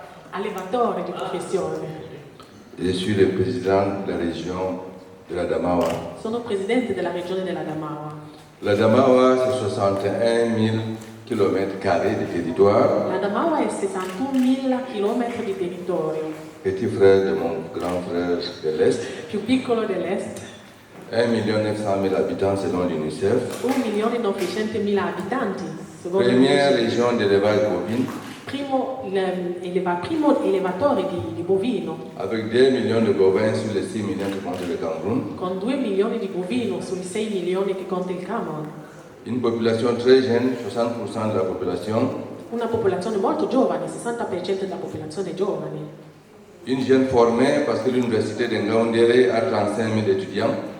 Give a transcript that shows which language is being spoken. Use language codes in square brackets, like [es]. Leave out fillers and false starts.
[it] Allevatore di professione. [fr] Je suis le président de la région de la Damawa. [it] Sono presidente della regione della Damawa. [fr] La Damawa, c'est 61 000 km² de territoire. [it] La Damawa è 61.000 km di territorio. [fr] Petit frère de mon grand frère de l'Est. [it] Più piccolo dell'Est. [fr] 1 900 000 habitants selon l'UNICEF. [it] 1.900.000 abitanti. [fr] Première région d'élevage bovine. [it] Primo elevatore di bovino. [fr] Avec 2 millions de bovins sur les 6 millions que compte le Cameroun. [it] Con 2 milioni di bovino sui 6 milioni che conta il Camerun. [fr] Une population très jeune, 60% de la population. [it] Una popolazione molto giovane, 60% della popolazione giovane. [fr] Une jeune formée parce que l'université de Ngaoundéré a 35 000 étudiants.